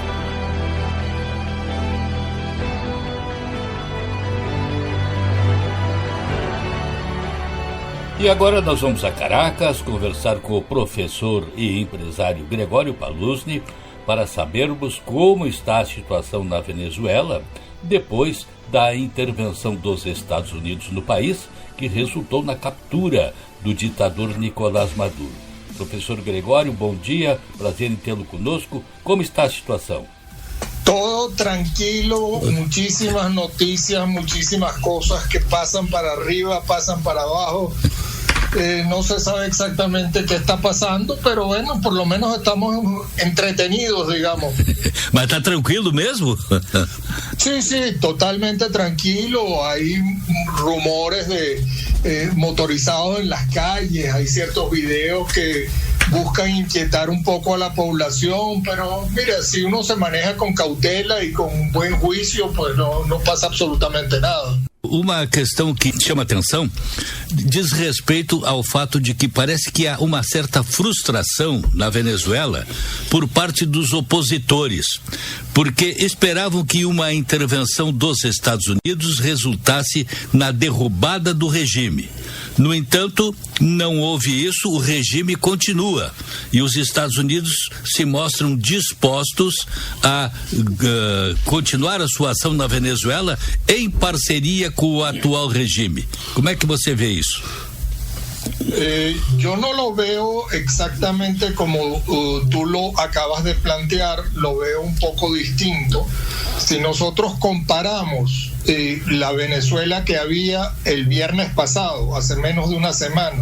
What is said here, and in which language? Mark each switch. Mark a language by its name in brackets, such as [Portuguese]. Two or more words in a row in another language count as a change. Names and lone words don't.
[Portuguese] E agora nós vamos a Caracas conversar com o professor e empresário Gregório Paluzzi para sabermos como está a situação na Venezuela depois da intervenção dos Estados Unidos no país, que resultou na captura do ditador Nicolás Maduro. Professor Gregório, bom dia, prazer em tê-lo conosco. Como está a situação? [Spanish] Todo tranquilo, muchísimas noticias, muchísimas cosas que pasan para arriba, pasan para abajo. No se sabe exactamente qué está pasando, pero bueno, por lo menos estamos entretenidos, digamos. [Portuguese] Mas está tranquilo mesmo? [Spanish] Sí, totalmente tranquilo. Hay rumores de motorizados en las calles, hay ciertos videos que buscan inquietar un poco a la población, pero mira, si uno se maneja con cautela y con buen juicio, pues no pasa absolutamente nada. [Portuguese] Uma questão que chama atenção diz respeito ao fato de que parece que há uma certa frustração na Venezuela por parte dos opositores, porque esperavam que uma intervenção dos Estados Unidos resultasse na derrubada do regime. No entanto, não houve isso, o regime continua e os Estados Unidos se mostram dispostos a continuar a sua ação na Venezuela em parceria com o atual regime. Como é que você vê isso? [Spanish] Yo no lo veo exactamente como tú lo acabas de plantear, lo veo un poco distinto. Si nosotros comparamos la Venezuela que había el viernes pasado, hace menos de una semana,